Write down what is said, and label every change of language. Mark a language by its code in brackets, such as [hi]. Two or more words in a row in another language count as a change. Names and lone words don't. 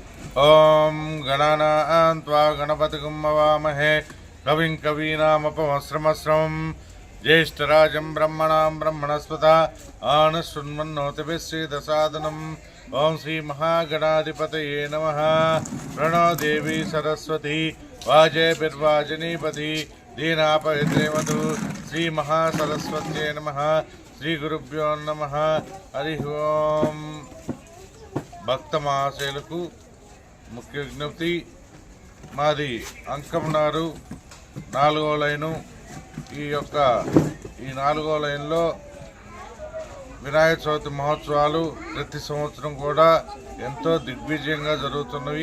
[sa] ओम गणानां त्वा गणपतिगुं हवामहे कविं कवीनामुपमस्रमस्रवं ज्येष्ठराजं ब्रह्मणां ब्रह्मणस्पत आनशृण्वन्नोतिभिश्रीदसादनम् ओं श्री महागणाधिपतये नमः। प्रणो देवी सरस्वती वाजयभिर्वाजनीपति दीनापवित्रेमतु श्री महासरस्वत्यै नमः। श्री गुरुभ्यो नमः। हरि ओं। [te] భక్త మహాశయులకు ముఖ్య విజ్ఞప్తి, మాది అంకమనారు 4వ లైను. ఈ 4వ లైన్లో వినాయక చవితి మహోత్సవాలు ప్రతి సంవత్సరం కూడా ఎంతో దిగ్విజయంగా జరుగుతున్నవి.